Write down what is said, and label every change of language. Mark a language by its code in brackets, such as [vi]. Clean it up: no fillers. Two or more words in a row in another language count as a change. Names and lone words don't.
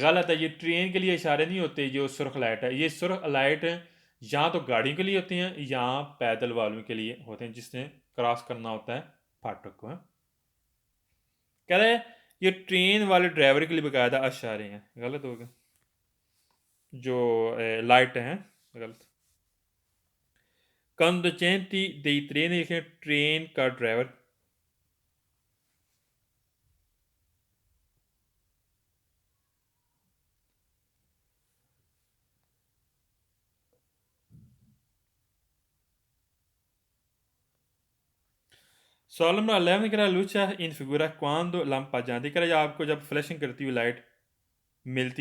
[ur] غلط ہے، یہ ٹرین کے لیے اشارے نہیں ہوتے جو سرخ لائٹ ہے، یہ سرخ لائٹ یا تو گاڑیوں کے لیے ہوتی ہیں یا پیدل والوں کے لیے ہوتے ہیں جس نے کراس کرنا ہوتا ہے پھاٹک کو، ہے. کہہ رہے ہیں یہ ٹرین والے ڈرائیور کے لیے باقاعدہ اشارے ہیں، غلط ہو گیا، جو لائٹ ہیں، غلط. [it] conducenti dei treni [ur] لکھیں ٹرین کا ڈرائیور. سوال نمبر 11 کہہ رہا [it] luce in figura quando lampeggiante [ur] کہہ رہا آپ کو جب فلیشنگ کرتی ہوئی لائٹ ملتی